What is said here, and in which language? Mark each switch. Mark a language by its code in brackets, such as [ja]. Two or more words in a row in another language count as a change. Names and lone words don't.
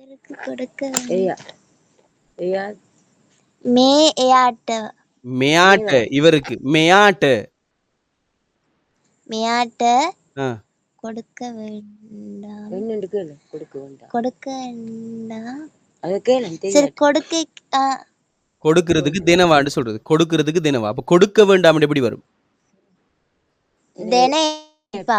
[ta] கொடுக்க [si] එයා එයා மே එයාට මෙයාට இவருக்கு මෙයාට මෙයාට ஆ, [ta] கொடுக்க வேண்டாம் என்னண்டு கேளு கொடுக்க வேண்டாம் கொடுக்க வேண்டாம் அதை கேளு சரி தெரியாது கொடுக்க ஆ, கொடுக்கிறதுக்கு தினவான்னு சொல்றது. கொடுக்கிறதுக்கு தினவா. அப்ப கொடுக்க வேண்டாம் எப்படி வரும்? [si] தெனேப்பா